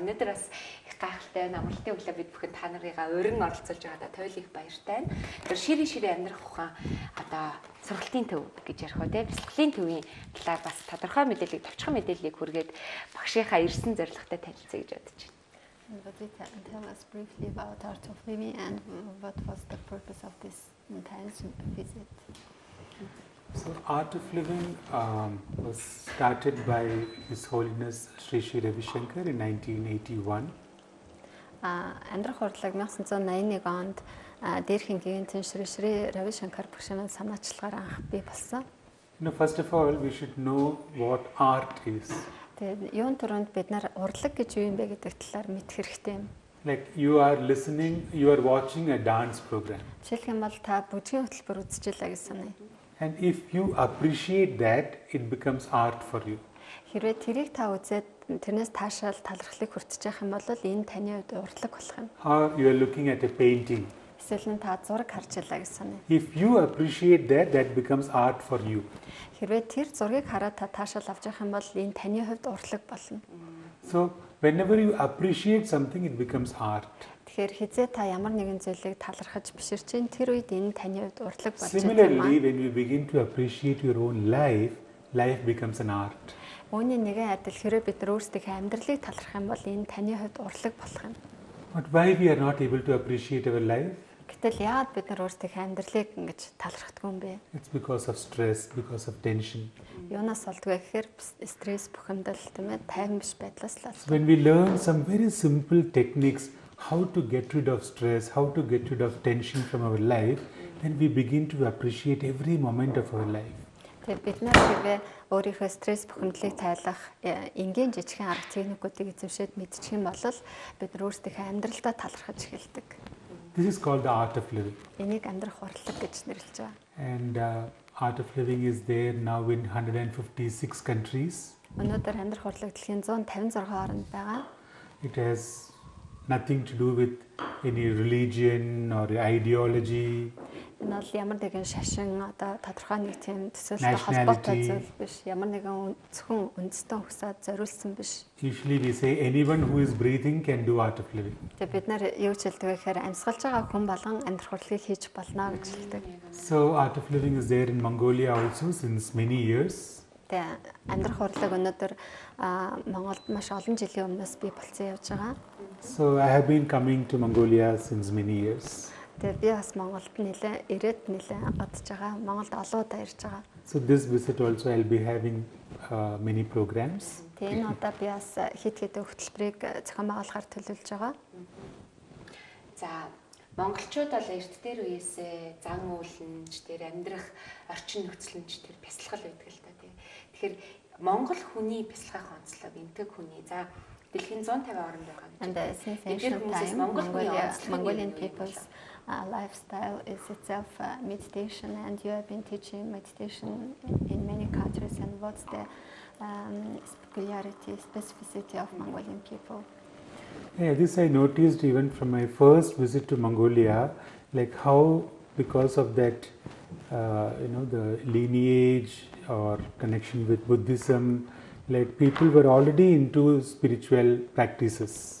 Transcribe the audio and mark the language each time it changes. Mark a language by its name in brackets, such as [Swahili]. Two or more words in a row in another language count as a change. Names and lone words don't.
[Mongolian] Өнөөдөр бас их гайхалтай байна. Амралтын өглөө бид бүхэн та нарыгаа өрн оролцуулж байгаадаа туйлыг баяртай байна. Тэр шири амьдрах ухаан одоо сургалтын төв гэж ярих уу те. Бясалгалын төвийн талаар бас тодорхой мэдээллийг, товчхон мэдээллийг хүргээд багшийнхаа ирсэн зорилготой танилцъя гэж бодож байна. [English] But tell us briefly about Art of Living and what was the purpose of this intense visit? So Art of Living was started by His Holiness Sri Sri Ravi Shankar in 1981. [Mongolian] Амьдрах урлаг 1981 онд дээрхийн гинтэн Sri Sri Ravi Shankar багшийн санаачлагаар анх бий болсон. [English] First of all, we should know what art is. [Mongolian] Тэгээд юун төрөнд бид нар урлаг гэж юу юм бэ гэдэг талаар мэдэх хэрэгтэй юм. [English] Like you are listening, you are watching a dance program. [Mongolian] Жишээлх юм бол та бүжгийн хөтөлбөр үзэж байлаа гэж саная. [English] And if you appreciate that, it becomes art for you. [Mongolian] Хэрвээ тэрийг та үзээд тэрнээс таашаал талархлыг хүртэж явах юм бол энэ таны хувьд урлаг болох юм. [English] Or you are looking at a painting. [Mongolian] Эсвэл нь та зураг харж байлаа гэж саная. [English] If you appreciate that, that becomes art for you. [Mongolian] Хэрвээ тэр зургийг хараад та таашаал авч явах юм бол энэ таны хувьд урлаг болно. [English] So whenever you appreciate something, it becomes art. [Mongolian] Тэгэхээр хизээ та ямар нэгэн зүйлийг талархаж биширч чинь тэр үед энэ таны хувьд урлаг болж байгаа юм. [English] Similarly, when you begin to appreciate your own life, life becomes an art. [Mongolian] Үүний нэгэн адил хэрэг бид нар өөрсдийнхөө амьдралыг талархах юм бол энэ таны хувьд урлаг болох юм. [English] But why we are not able to appreciate our life? [Mongolian] Гэтэл яагаад бид нар өөрсдийнхөө амьдралыг ингэж талархдаггүй юм бэ? [English] It's because of stress, because of tension. [Mongolian] Юунаас болдгоо гэхээр стресс, бухимдал, тийм ээ, тайван биш байдлаас л. [English] When we learn some very simple techniques how to get rid of stress, how to get rid of tension from our life, then we begin to appreciate every moment of our life. [Mongolian] Тэгээд бид нар хэрвээ өөрийнхөө стресс бухимдлыг тайлах энгийн жижигхэн арга техникүүдийг эзэмшээд мэдчих юм бол бид нар өөрсдийнхөө амьдралдаа талархаж эхэлдэг. [English] This is called the art of living. [Mongolian] Энийг амьдрах урлаг гэж нэрлэж байгаа. [English] And art of living is there now in 156 countries. [Mongolian] Өнөөдөр амьдрах урлаг дэлхийн 156 орнд байгаа. [English] It has nothing to do with any religion or ideology. [Mongolian] Энэ бол ямар нэгэн шашин одоо тодорхой нэг тийм төсөөлөлтэй холбоотой зүйл биш. Ямар нэгэн зөвхөн үндэстэн хөсөөд зориулсан биш. [English] Usually we say anyone who is breathing can do art of living. [Mongolian] Тэгээд бид нар юу ч хэлдэг вэ гэхээр амьсгалж байгаа хүн болгон амьдрах урлагийг хийж болно гэж хэлдэг. [English] So art of living is there in Mongolia also since many years. [Mongolian] Тэгээд амьдрах урлаг өнөөдөр Монголд маш олон жилийн өмнөөс бий болсон явж байгаа. [English] So I have been coming to Mongolia since many years. [Mongolian] Тэгээд би бас Монголд ирээд гадж байгаа. Монголд олон удаа ирж байгаа. [English] So this visit also I'll be having many programs. [Mongolian] Тэгээд энэ удаа би бас хэд хэдэн хөтөлбөрийг зохион байгуулахаар төлөвлөж байгаа. За монголчууд бол эрт дээр үеэсээ зан үүлнж тэр амьдрах орчин нөхцөлнж тэр бясалгал байдаг л та тий. Тэгэхээр монгол хүний бясалгах онцлог энтэг хүний за дэлхийн 150 орнд байгаа гэж. [English] And since ancient time, Mongolian people's lifestyle is itself meditation, and you have been teaching meditation in many countries. And what's the peculiarity, specificity of Mongolian people? Yeah, this I noticed even from my first visit to Mongolia, like how because of that, the lineage or connection with Buddhism, like people were already into spiritual practices.